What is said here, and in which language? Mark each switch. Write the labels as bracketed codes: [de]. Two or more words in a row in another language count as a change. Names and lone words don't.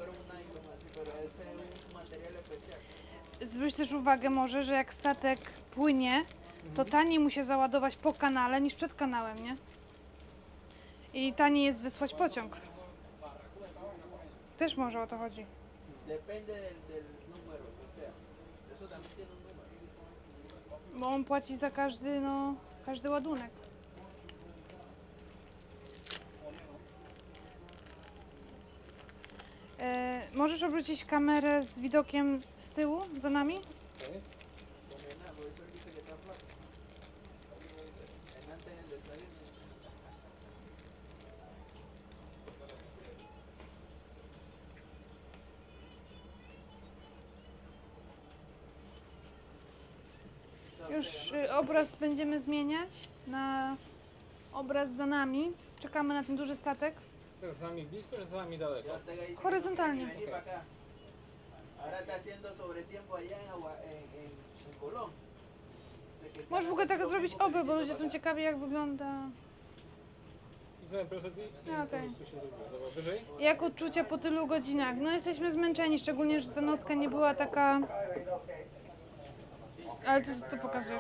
[pl] Zwróć też uwagę może, że jak statek płynie, to taniej mu się załadować po kanale niż przed kanałem, nie? I taniej jest wysłać pociąg. Też może o to chodzi. [es] Depende del número que sea. Eso también tiene un número. [pl] Bo on płaci za każdy, no, każdy ładunek. Możesz obrócić kamerę z widokiem z tyłu, za nami? [en] Okay. [es] Por eso dice que está flaco. En antes en el desayuno. [pl] Już obraz będziemy zmieniać na obraz za nami. Czekamy na ten duży statek. To jest z nami blisko, czy z nami daleko? [es] Ya Ortega dice [pl] Horizontalnie. [es] que vení para acá. Ahora está haciendo sobretiempo allá en Colón. Sé que [pl] Możesz w ogóle tak zrobić obraz, bo ludzie są ciekawi jak wygląda. Cofnąłem prosto i A, po okej. prostu się zrobiło. Dobra, wyżej? Jak odczucia po tylu godzinach? No jesteśmy zmęczeni, szczególnie, że ta nocka nie była taka... Ale ty pokazujesz?